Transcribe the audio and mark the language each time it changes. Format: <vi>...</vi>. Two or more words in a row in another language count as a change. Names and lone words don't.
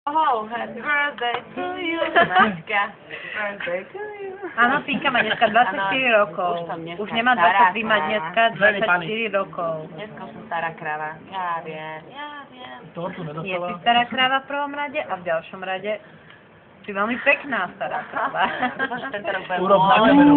<en>Oh, happy birthday to you, Maťka. Birthday to you.</en> <sk>Áno, Tinka má dneska 24 rokov. Už nemá 23, má dneska 24 rokov. Dneska som stará kráva. Ja viem. Nie si stará kráva v prvom rade a v ďalšom rade si veľmi pekná stará kráva. Urob na kameru.</sk>